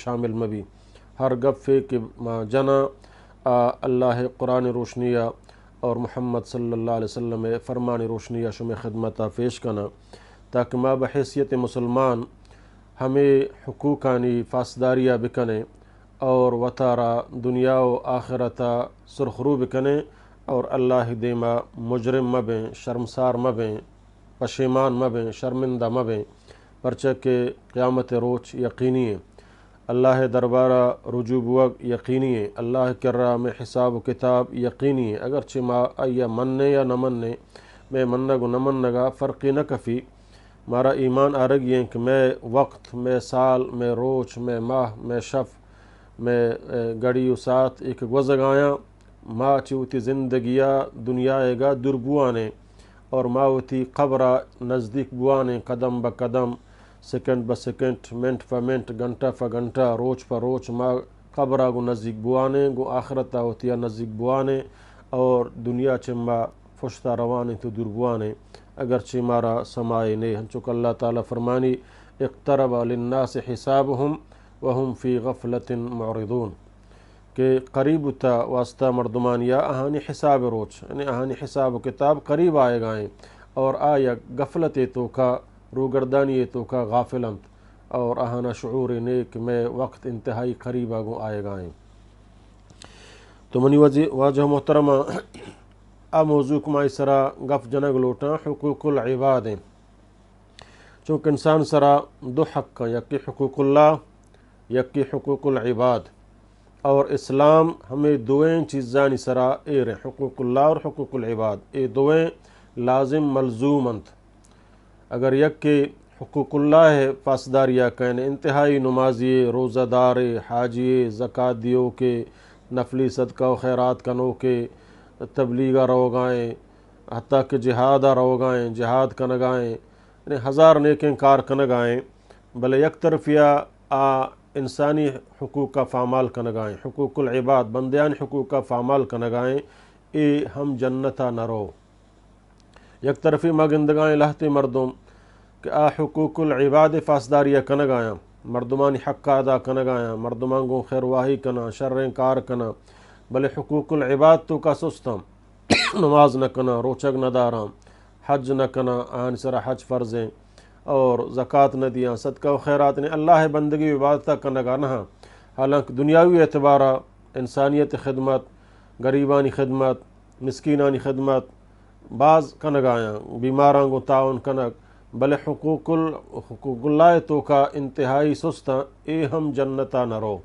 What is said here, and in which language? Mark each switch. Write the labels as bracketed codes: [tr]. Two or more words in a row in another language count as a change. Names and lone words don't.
[bal] شامل مبی ہر گپ فے کہ ما جنا اللہ قرآن روشنیہ اور محمد صلی اللہ علیہ وسلم فرمان روشنیہ شمع خدمتہ پیش کنا تاکہ ما بحیثیت مسلمان ہمیں حقوقانی فاسداریہ بکنے اور وطارہ دنیا و آخرتا سرخرو بکنے اور اللہ دیما مجرم مبیں شرمسار مبیں پشیمان مبیں شرمندہ مبیں پرچہ کہ قیامت روچ یقینی ہے. اللہ دربارہ رجوع بوگ یقینی ہے، اللہ کرا میں حساب و کتاب یقینی ہے، اگرچہ ما یا مننے یا نہ مننے میں منگ و نہ منگا فرقی نہ کفی مارا ایمان آرگی ہیں کہ میں وقت میں سال میں روچ میں ماہ میں شف میں گڑی و ساتھ ایک گزگایاں ماں چوتی زندگیہ دنیا گا در بوانے اور ماوتی قبرہ نزدیک بوانے قدم بہ قدم سیکنڈ بہ سیکنڈ منٹ فہ منٹ گھنٹہ فہ گھنٹہ روچ پہ روچ ماں قبرہ گو نزدیک بوانے گو آخرتہ ہوتیا نزدیک بوانے اور دنیا چمبا فشتہ روانے تو در بوانے اگرچہ مارا سمائے نے ہنچک اللہ تعالیٰ فرمانی [ar] اقترب للناس حسابهم وهم فی غفلت معرضون [bal] کہ قریب تا واسطہ مردمان یا اہانی حساب روچ یعنی اہانی حساب و کتاب قریب آئے گائیں اور آیا غفلت تو کا روگردانی تو کا غافلنت اور اہانا شعور نیک میں وقت انتہائی قریب آگوں آئے گائیں۔ تو منی واجہ محترمہ آ موضوع کمائی سرا گف جنگ لوٹاں حقوق العباد ہیں، چونکہ انسان سرا دو حق ہیں، یکی حقوق اللہ یکی حقوق العباد، اور اسلام ہمیں دوئیں چیزانی سرا ایر ہیں، حقوق اللہ اور حقوق العباد، یہ دوئیں لازم ملزومند۔ اگر یک کے حقوق اللہ ہے پاسداریا کہنے انتہائی نمازی روزہ دار حاجی زکوٰۃ دیو کے نفلی صدقہ و خیرات کنو کے تبلیغہ روگائیں حتیٰ کہ جہادہ روگائیں جہاد کنگائیں یعنی ہزار نیکیں کار کنگائیں، بلے یک طرفیہ انسانی حقوق کا فعمال کنگائیں، حقوق العباد بندیان حقوق کا فعمال کنگائیں، اے ہم جنتا نہ رو۔ یک طرفی مگندگائیں لہتے مردم کہ حقوق العباد فاسداریہ کنگایاں مردمانی حق ادا کنگایاں مردمان گو خیر واہی کنا شریں کار کنا، بلے حقوق العباد تو کا سستم نماز نہ کنا روچگ نہ داراں حج نہ کنا آن سرا حج فرضیں اور زکوٰۃ نہ دیاں صدقہ و خیرات نے اللہ بندگی عبادتہ کنگا نہ، حالانکہ دنیاوی اعتبارہ انسانیت خدمت غریبانی خدمت مسکینانی خدمت بعض کنگایاں بیماراں گو تعاون کنگ، بلے حقوق اللہ تو کا انتہائی سستاں اے ہم جنتا نہ رو۔